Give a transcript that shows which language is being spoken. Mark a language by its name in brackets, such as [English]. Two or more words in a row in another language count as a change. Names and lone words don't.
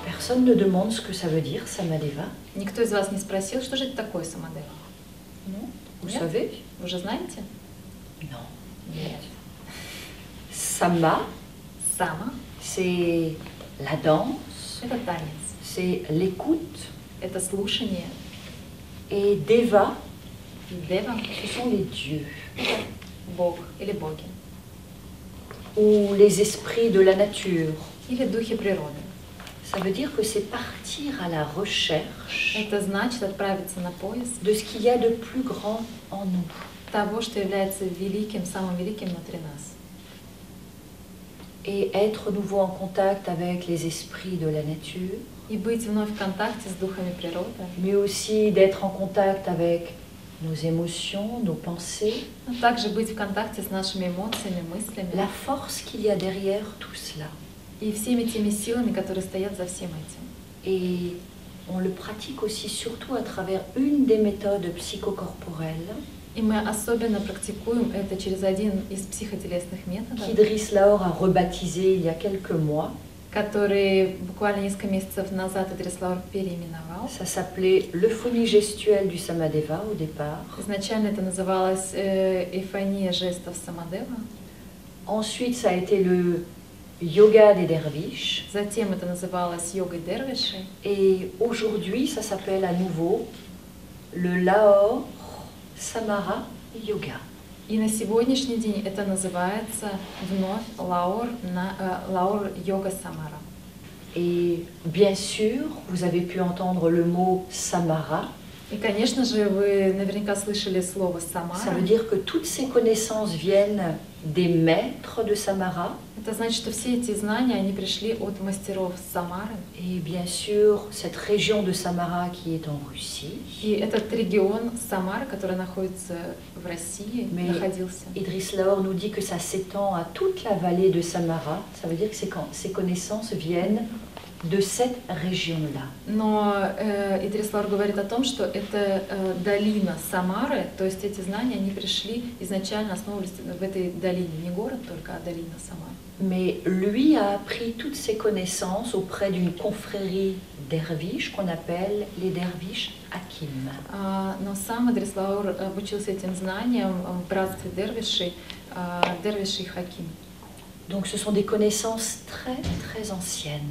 [French] personne ne demande ce que ça veut dire, Samadeva. [Russian] Никто из вас не спросил, что же это такое самадева? [French] Non? Vous [Russian] Нет? [French] savez? [Russian] Вы же знаете? [French] Non. [Russian] Нет. [French] Sama, [Russian] Сама [French] c'est la danse, – [Russian] это танец, [French] c'est l'écoute. [Russian] это слушание. [French] Et Deva, [Russian] И дева [French] ce sont les dieux, – [Russian] это Бог или боги, [French] ou les esprits de la nature. [Russian] или духи природы. [French] Ça veut dire que c'est partir à la recherche [Russian] Это значит отправиться на поиск [French] de ce qu'il y a de plus grand en nous. [Russian] того, что является великим, самым великим внутри нас. [French] Et être nouveau en contact avec les esprits de la nature, [Russian] И быть вновь в контакте с духами природы, [French] mais aussi d'être en contact avec nos émotions, nos pensées, [Russian] но также быть в контакте с нашими эмоциями, мыслями [French] la force qu'il y a derrière tout cela. [Russian] и всеми теми силами, которые стоят за всем этим. [French] Et on le pratique aussi surtout à travers une des méthodes psychocorporelles [Russian] И мы особенно практикуем это через один из психотелесных методов, [French] qu'Idriss Laor a rebaptisé il y a quelques mois. [Russian] который буквально несколько месяцев назад Идрис Лаур переименовал. [French] Ça s'appelait l'euphonie gestuelle du Samadeva au départ. [Russian] Изначально это называлось эйфония жестов Самадева. [French] Ensuite, ça a été le yoga des derviches. [Russian] Затем это называлось йогой дервишей. [French] Et aujourd'hui, ça s'appelle à nouveau le Lahore Samara Yoga. [Russian] И на сегодняшний день это называется вновь Лаур йога Самара. [French] Et bien sûr, vous avez pu entendre le mot Samara. [Russian] И, конечно же, вы наверняка слышали слово [French] Ça [Russian] Самара. [French] veut dire que toutes ces connaissances viennent des maîtres de Samara. [Russian] Это значит, что все эти знания, они пришли от мастеров Самары. [French] Et bien sûr, cette région de Samara qui est en Russie. [Russian] И этот регион Самара, который находится в России, [French] Mais [Russian] находился. [French] Idriss Laor nous dit que ça s'étend à toute la vallée de Samara. Ça veut dire que ces connaissances viennent de cette région-là. [Russian] Но Идрис Лаур говорит о том, что это долина Самары, то есть эти знания, они пришли изначально, основывались в этой долине, не город только, а долина Самары. [French] Mais lui a appris toutes ces connaissances auprès d'une confrérie derviches qu'on appelle les derviches Hakim. [Russian] Но сам Идрис Лаур обучился этим знаниям в братстве дервишей, дервишей Хаким. [French] Donc ce sont des connaissances très très anciennes.